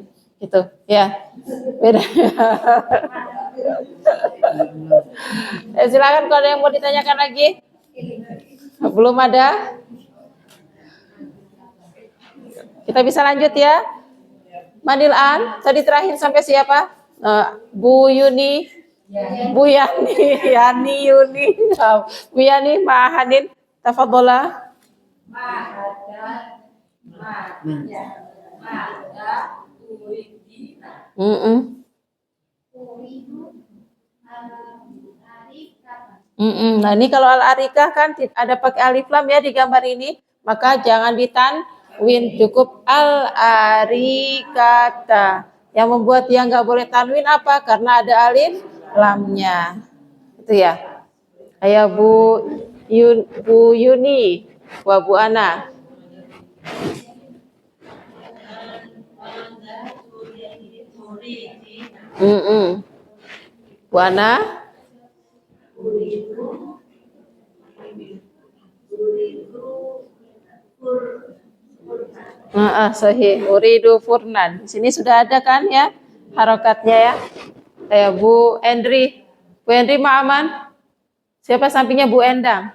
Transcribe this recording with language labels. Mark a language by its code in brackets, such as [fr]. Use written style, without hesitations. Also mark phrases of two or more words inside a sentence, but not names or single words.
[id] Gitu ya. Beda. Silakan kalau ada yang mau ditanyakan lagi. Belum ada? Kita bisa lanjut ya. Manil an, tadi terakhir sampai siapa? Bu Yuni, Bu Yani, Yani Yuni, Bu Yani, Ma'ahanin, tafadhola. Nah ini kalau al-arikah kan ada pakai alif lam ya di gambar ini, maka jangan ditanwin, cukup al-arikata. Yang membuat dia nggak boleh tanwin apa? Karena ada alif lamnya. Itu ya. Kayak Bu Yuni, Bu Ana. Bu Ana. Sahih. [ar] أريد فرنًا. [id] Di sini sudah ada kan ya harokatnya ya. Bu Endri. Bu Endri Ma'aman. Siapa sampingnya Bu Endang?